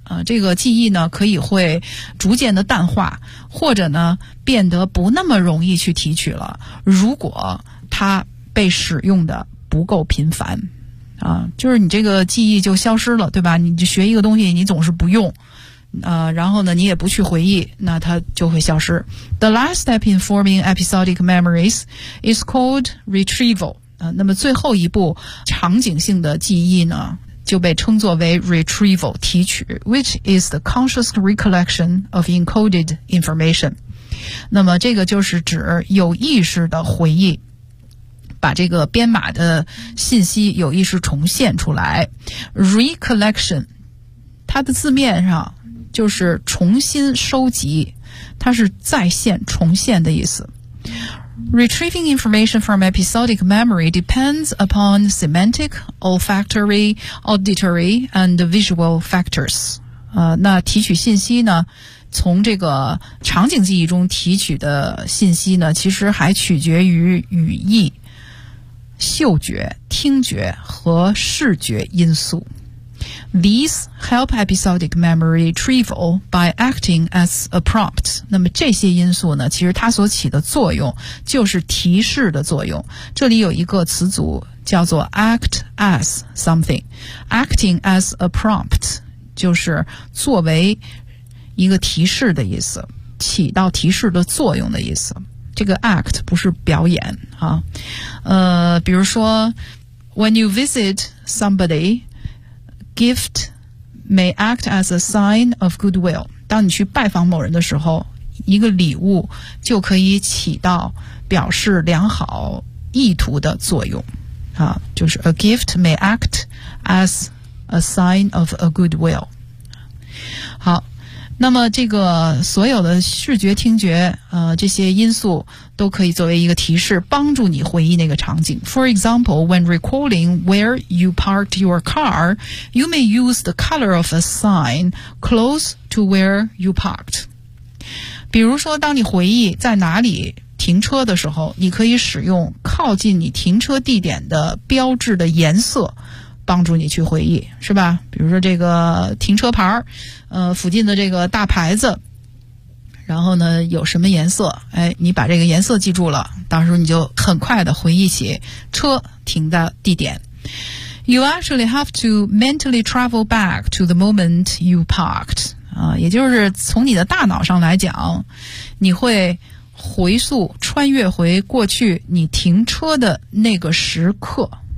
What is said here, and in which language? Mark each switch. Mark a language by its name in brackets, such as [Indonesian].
[Chinese] 这个记忆呢可以会逐渐的淡化，或者呢变得不那么容易去提取了，如果它被使用的不够频繁。就是你这个记忆就消失了，对吧？你学一个东西你总是不用。然后呢你也不去回忆，那它就会消失。 [English] The last step in forming episodic memories is called retrieval. [Chinese] 那么最后一步场景性的记忆呢就被称作为 retrieval 提取， [English] which is the conscious recollection of encoded information. [Chinese] 那么这个就是指有意识的回忆，把这个编码的信息有意识重现出来。 recollection 它的字面上就是重新收集，它是再现重现的意思。 [English] Retrieving information from episodic memory depends upon semantic, olfactory, auditory, and visual factors. [Chinese] 那提取信息呢，从这个场景记忆中提取的信息呢，其实还取决于语义、嗅觉、听觉和视觉因素。 [English] These help episodic memory retrieval by acting as a prompt. [Chinese] 那么这些因素呢，其实它所起的作用就是提示的作用。这里有一个词组叫做 [English] act as something. Acting as a prompt [Chinese] 就是作为一个提示的意思，起到提示的作用的意思。这个 act 不是表演啊。比如说 [English] when you visit somebody,Gift may act as a sign of goodwill. [Chinese] 当你去拜访某人的时候，一个礼物就可以起到表示良好意图的作用。就是 [English] a gift may act as a sign of a goodwill. [Chinese] 好，那么这个所有的视觉、听觉，这些因素都可以作为一个提示，帮助你回忆那个场景。 [English] For example, when recalling where you parked your car, you may use the color of a sign close to where you parked. [Chinese] 比如说，当你回忆在哪里停车的时候，你可以使用靠近你停车地点的标志的颜色帮助你去回忆，是吧？比如说这个停车牌，附近的这个大牌子，然后呢有什么颜色，你把这个颜色记住了，到时候你就很快的回忆起车停的地点。 [English] You actually have to mentally travel back to the moment you parked. [Chinese] 也就是从你的大脑上来讲，你会回溯穿越回过去你停车的那个时刻。